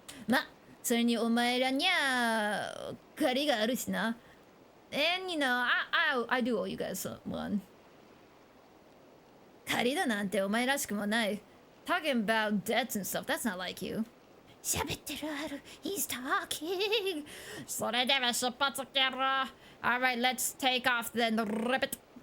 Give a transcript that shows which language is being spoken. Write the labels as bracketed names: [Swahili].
[Japanese] ま、それにお前らにゃ借りがあるしな。 [English] And you know, I do owe you guys one. [Japanese] 借りだなんてお前らしくもない。 [English] Talking about debts and stuff, that's not like you. [Japanese] 喋ってるある。 [English] He's talking. [Japanese] それでは出発けろ。 [English] Alright, let's take off then, Ribbit.